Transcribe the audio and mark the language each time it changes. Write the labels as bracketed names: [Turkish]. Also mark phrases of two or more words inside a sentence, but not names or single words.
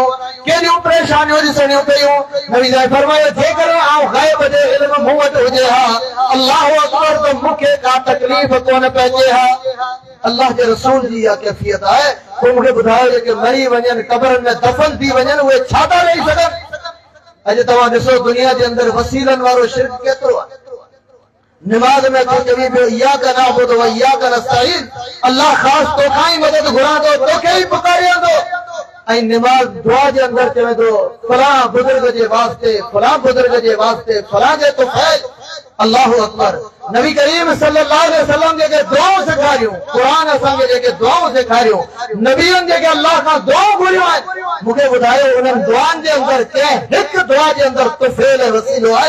[Sindhi] केॾियूं परेशानियूं ॾिसणियूं पयूं? नबी साहिब फरमायो जेकर आउं ग़ैब जो इल्म मूं वटि हुजे हा, [Arabic] الله أكبر, [Sindhi] त मूंखे का तकलीफ़ कोन पइजे हा। अल्लाह जे रसूल जी इहा कैफ़ियत आहे। पोइ मूंखे ॿुधायो जेके मरी वञनि कब्रनि में दफ़न थी वञनि उहे छा था ॾेई सघनि? अॼु तव्हां ॾिसो दुनिया जे अंदरि वसीलनि वारो शिर्क केतिरो आहे। निमाज़ में तो चवी पियो [Arabic] إياك نعبد وإياك نستعين, [Sindhi] अल्लाह ख़ासि तोखां ई मदद घुरां थो, तोखे ई पुकारियां थो। ऐं निमाज़ दुआ जे अंदरि चवे थो फलां बुज़ुर्ग जे वास्ते, फलां बुज़ुर्ग जे वास्ते, फलां जे तुफ़ैल। [Arabic] الله أكبر. [Sindhi] नबी करीम [Arabic] صلى الله عليه وسلم [Sindhi] जेके दुआऊं सेखारियूं, क़ुरान असांखे जेके दुआऊं सेखारियूं, नबीअनि जेके अल्लाह खां दुआऊं घुरियूं आहिनि, मूंखे ॿुधायो उन्हनि दुआनि जे अंदरि कंहिं हिकु दुआ जे अंदरि तुफ़ैल ऐं वसीलो आहे?